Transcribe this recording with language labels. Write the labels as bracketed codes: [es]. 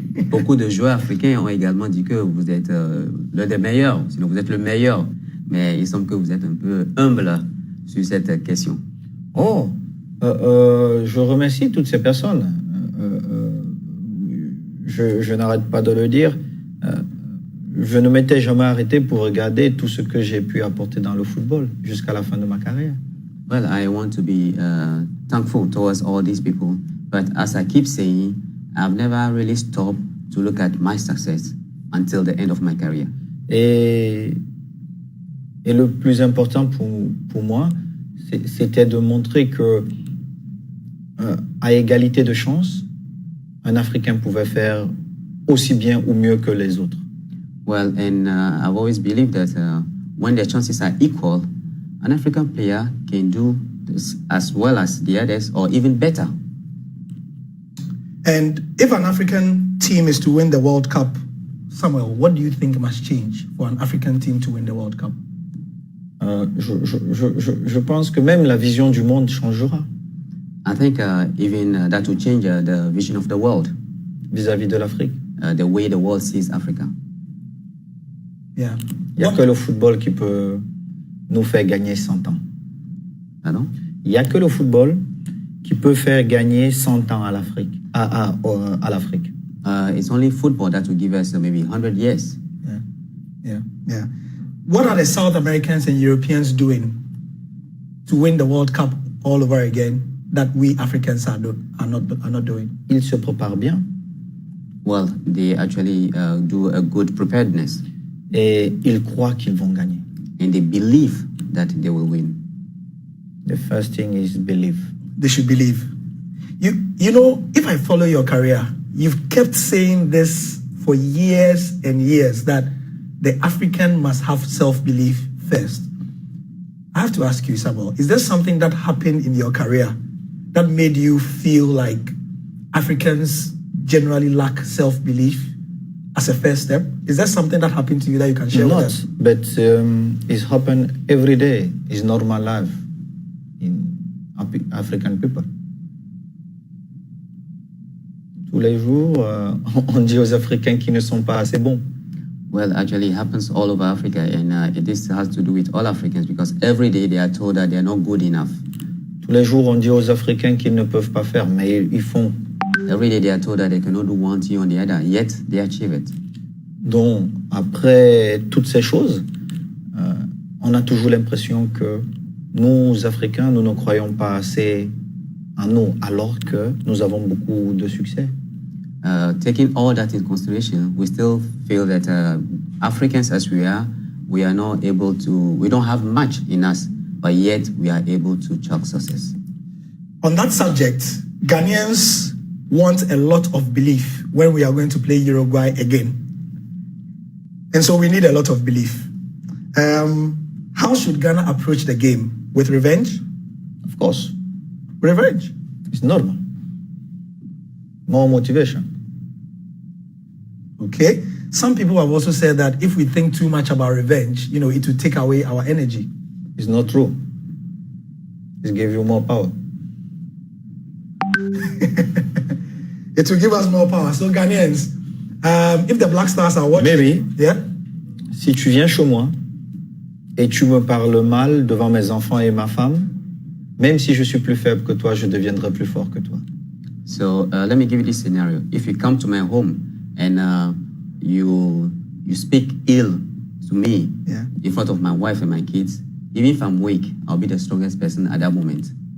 [fr] Beaucoup de joueurs africains ont également dit que vous êtes l'un des meilleurs, sinon vous êtes le meilleur, mais il semble que vous êtes un peu humble sur cette question. Je remercie toutes ces personnes. Je n'arrête pas de le dire. Je ne m'étais jamais arrêté pour regarder tout ce que j'ai pu apporter dans le football jusqu'à la fin de ma carrière. [en] Well, I want to be thankful towards all these people, but as I keep saying, I've never really stopped to look at my success until the end of my career. [fr] Et le plus important pour moi, c'était de montrer que, à égalité de chance, un Africain pouvait faire aussi bien ou mieux que les autres. [en] Well, and I've always believed that when the chances are equal, an African player can do this as well as the others, or even better. And if an African team is to win the World Cup, Samuel, what do you think must change for an African team to win the World Cup? [fr] Je pense que même la vision du monde changera. [en] I think even that will change the vision of the world [fr] vis-à-vis de l'Afrique. [en] The way the world sees Africa. Yeah. [fr] Il n'y a que le football qui peut nous faire gagner 100 ans. Pardon? Il n'y a que le football qui peut faire gagner 100 ans à l'Afrique. À l'Afrique. [en] It's only football that will give us maybe 100 years. Yeah. What are the South Americans and Europeans doing to win the World Cup all over again that we Africans are not doing? [fr] Ils se préparent bien. [en] Well, they actually do a good preparedness. [fr] Et ils croient qu'ils vont gagner. [en] And they believe that they will win. The first thing is believe. They should believe. You know, if I follow your career, you've kept saying this for years and years, that the African must have self-belief first. I have to ask you, Samuel, is there something that happened in your career that made you feel like Africans generally lack self-belief as a first step? Is there something that happened to you that you can share with us? But it's happened every day. It's normal life in African people. [fr] Tous les jours, on dit aux Africains qu'ils ne sont pas assez bons. [en] Well, actually, it happens all over Africa, and this has to do with all Africans because every day they are told that they are not good enough. [fr] Tous les jours, on dit aux Africains qu'ils ne peuvent pas faire, mais ils font. [en] Every day they are told that they cannot do one thing or the other, yet they achieve it. [fr] Donc, après toutes ces choses, on a toujours l'impression que nous, Africains, nous ne croyons pas assez en nous, alors que nous avons beaucoup de succès. [en] Taking all that in consideration, we still feel that Africans as we are not able to, we don't have much in us, but yet we are able to chalk success. On that subject, Ghanaians want a lot of belief when we are going to play Uruguay again. And so we need a lot of belief. How should Ghana approach the game? With revenge? Of course. Revenge? It's normal. More motivation. Okay. Some people have also said that if we think too much about revenge, it will take away our energy. It's not true. It gives you more power. It will give us more power. So Ghanaians, if the Black Stars are watching... Maybe. Yeah? [fr] Si tu viens chez moi et tu me parles mal devant mes enfants et ma femme, même si je suis plus faible que toi, je deviendrai plus fort que toi. [en] So let me give you this scenario. If you come to my home and you speak ill to me in front of my wife and my kids, even if I'm weak, I'll be the strongest person at that moment.